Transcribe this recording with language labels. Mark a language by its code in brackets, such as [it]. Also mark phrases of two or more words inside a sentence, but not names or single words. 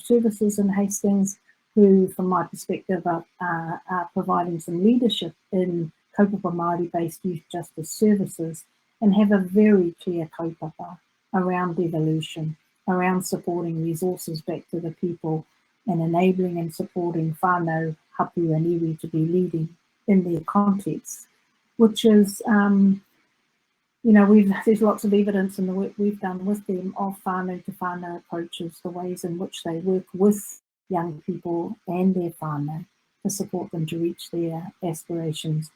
[en] Services in Hastings, who, from my perspective, are providing some leadership in [mi] Kaupapa Māori- [en] based youth justice services, and have a very clear kaupapa around devolution, around supporting resources back to the people, and enabling and supporting [mi] whānau, hapu [en] and iwi to be leading in their context, which is, there's lots of evidence in the work we've done with them of whānau to whānau approaches, the ways in which they work with young people and their whānau to support them to reach their aspirations.